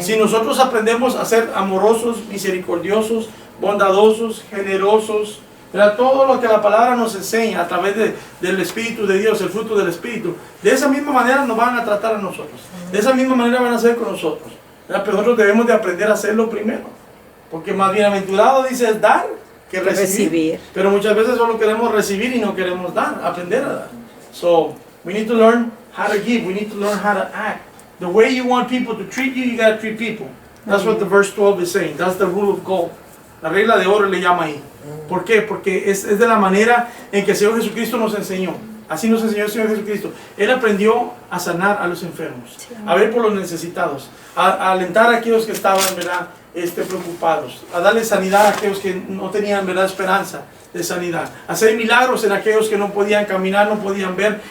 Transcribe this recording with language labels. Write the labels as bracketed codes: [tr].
[es] Si nosotros aprendemos a ser amorosos, misericordiosos, bondadosos, generosos, ¿verdad?, todo lo que la palabra nos enseña a través del Espíritu de Dios, el fruto del Espíritu, de esa misma manera nos van a tratar a nosotros, de esa misma manera van a hacer con nosotros, ¿verdad? Pero nosotros debemos de aprender a hacerlo primero, porque más bienaventurado dice es dar que recibir. Pero muchas veces solo queremos recibir y no queremos dar, aprender a dar. [en] So, we need to learn how to give, we need to learn how to act. The way you want people to treat you, you got to treat people. That's what the verse 12 is saying. That's the rule of gold. [es] La regla de oro le llama ahí. ¿Por qué? Porque es de la manera en que el Señor Jesucristo nos enseñó. Así nos enseñó el Señor Jesucristo. Él aprendió a sanar a los enfermos, a ver por los necesitados, a alentar a aquellos que estaban, ¿verdad?, preocupados, a darle sanidad a aquellos que no tenían, ¿verdad?, esperanza de sanidad, a hacer milagros en aquellos que no podían caminar, no podían ver.